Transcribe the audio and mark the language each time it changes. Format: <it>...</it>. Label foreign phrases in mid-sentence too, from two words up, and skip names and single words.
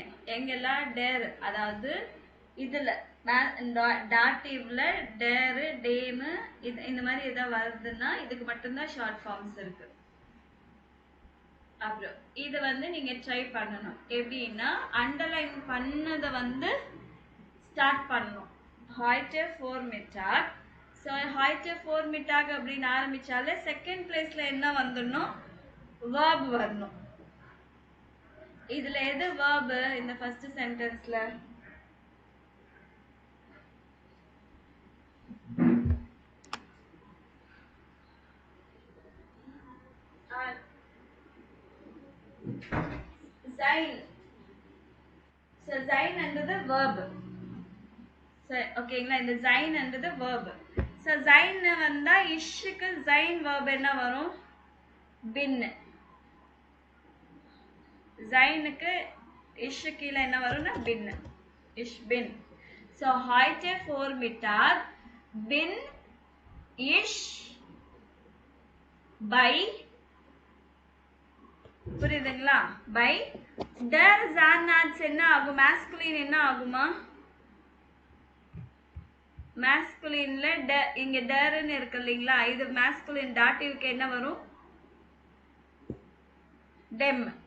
<ta>எங்கெல்லாம் டேர், அதாவது இதுல டாட்டிவ்ல</ta> <de>der dem</de> <ta>இந்த மாதிரி ஏதாவது வருதுன்னா இதுக்கு மட்டும்தான்</ta> <en>short forms</en> <ta>இருக்கு. அப்புறம் இது வந்து நீங்க ட்ரை பண்ணணும். எப்படின்னா அண்டர்லைன் பண்ணதை வந்து ஸ்டார்ட் பண்ணணும்.</ta> <de>heute Vormittag.</de> <ta>ஸோ</ta> <de>heute Vormittag</de> <ta>அப்படின்னு ஆரம்பிச்சாலே</ta> <en>second place</en> <ta>என்ன வந்துடணும்? verb வரணும். இதுல எது verb இந்த</ta> <en>first sentence?</en> <ta>sein. ஸோ sein என்றது verb. ஓகேங்களா? இந்த sein என்றது verb. ஸோ sein வந்தா இஷ்க்கு sein verb என்ன வரும்? bin. சைனுக்கு இஷ் கீழே என்ன வரும்னா bin.</ta> <de>Ich bin. ஸோ heute Vormittag bin ich bei, புரியுதுங்களா? by der Zahnarzt</de> <ta>என்ன ஆகும்? மேஸ்குலின் என்ன ஆகுமா? மேஸ்குலின்ல இங்க டர்ன்னு இருக்கு இல்லைங்களா? இது மேஸ்குலின் டாட்டிவ்க்கு என்ன வரும்? dem.</ta>